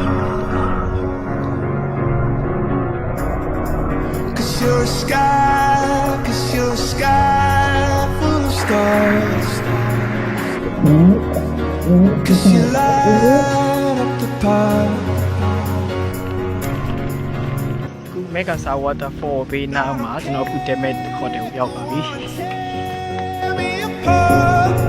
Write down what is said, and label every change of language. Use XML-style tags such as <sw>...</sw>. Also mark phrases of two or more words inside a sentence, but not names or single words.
<en>'Cause you're a sky, 'cause you're a sky full of stars. 'Cause you light up the path.</en> <my>မဲကဆာ waterfall ဘေးနားမှာကျွန်တော်အခုတက်မဲ့ဟိုတယ်ကိုရောက်ပါပြီ</my> <en>Be a part</en>